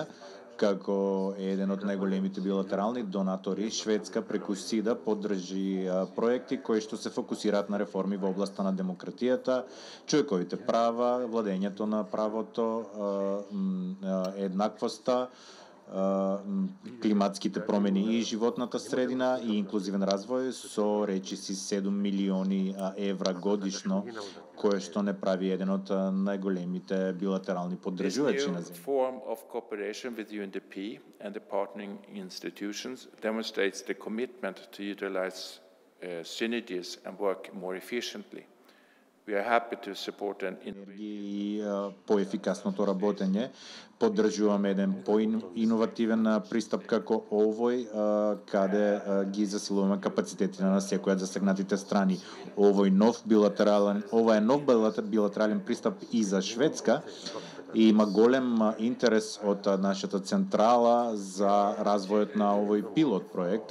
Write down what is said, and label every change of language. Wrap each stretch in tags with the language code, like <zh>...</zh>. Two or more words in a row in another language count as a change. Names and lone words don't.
<mk>Како еден од најголемите билатерални донатори, Шведска преку СИДА поддржи проекти кои што се фокусираат на реформи во областа на демократијата, човековите права, владењето на правото, еднаквоста, климатските промени и животната средина и инклузивен развој со речиси 7 милиони евра годишно, кое што не прави еден од најголемите билатерални поддржувачи на земја.</mk> <en>This new form of cooperation with UNDP and the partnering institutions demonstrates the commitment to utilize synergies and work more efficiently. We are happy to support an</en> <mk>и поефикасното работење. Поддржуваме еден поиновативен пристап како овој, каде ги засилуваме капацитетите на секоја од засегнатите страни. Ова е нов билатерален пристап и за Шведска и има голем интерес од нашата централа за развојот на овој пилот проект.</mk>